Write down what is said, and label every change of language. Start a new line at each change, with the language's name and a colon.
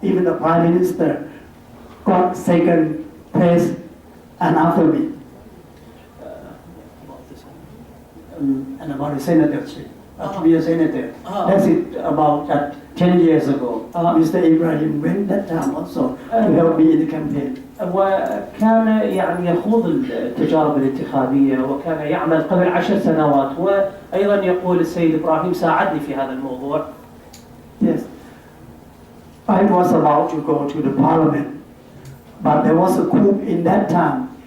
English: Even the Prime Minister got second place and after me. And about the senatorship. To be a senator. That's it about 10 years ago. Mr. Ibrahim went that time also to help me in the campaign.
Arabic: وكان يعني يخوض التجارب الانتخابية وكان يعمل قبل 10 سنوات، وأيضا يقول السيد إبراهيم ساعدني في هذا الموضوع.
English: Yes. I was about to go to the parliament, but there was a coup in that time.